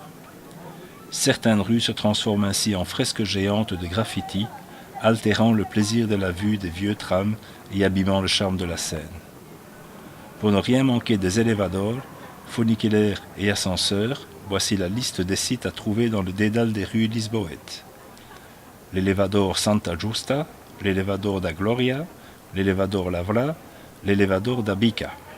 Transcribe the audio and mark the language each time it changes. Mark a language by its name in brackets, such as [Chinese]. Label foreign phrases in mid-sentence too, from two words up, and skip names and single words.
[French] Certaines rues se transforment ainsi en fresques géantes de graffiti, altérant le plaisir de la vue des vieux trams et abîmant le charme de la scène. Pour ne rien manquer des elevadors, funiculaires et ascenseurs, voici la liste des sites à trouver dans le dédale des rues lisboètes. L'elevador Santa Justa, l'elevador da Gloria, l'elevador Lavra, l'elevador da Bica.